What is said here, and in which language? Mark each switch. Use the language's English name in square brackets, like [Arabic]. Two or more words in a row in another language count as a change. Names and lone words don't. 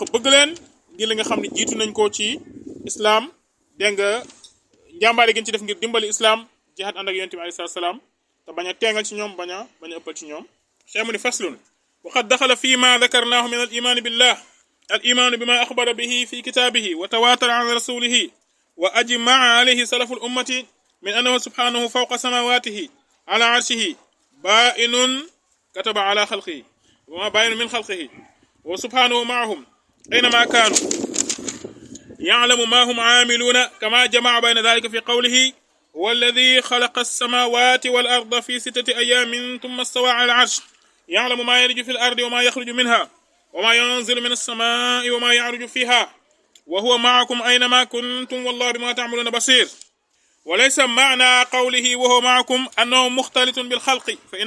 [Wolof] bëgg leen ngir li nga xam ne jiitu nañ ko ci islam dégg nga njàmbaare gi ñu ci def ngir dimbali islam jihaad ànd ak yonent bi alayhi salaam te bañ a teengal ci ñoom bañ a ëppal ci ñoom cheikh mu ni [Arabic] فصل وقد دخل فيما ذكرناه من الإيمان بالله الإيمان بما أخبر به في كتابه وتواتر عن رسوله وأجمع عليه سلف الأمة من أنه سبحانه فوق سماواته على عرشه بائن كتب على خلقه وما بائن من خلقه وسبحانه معهم أينما كانوا يعلم ما هم عاملون كما جمع بين ذلك في قوله والذي خلق السماوات والأرض في 6 أيام ثم استوى على العرش يعلم ما يلج في الأرض وما يخرج منها وما ينزل من السماء وما يعرج فيها وهو معكم أينما كنتم والله بما تعملون بصير وليس معنى قوله وهو معكم أنه مختلط بالخلق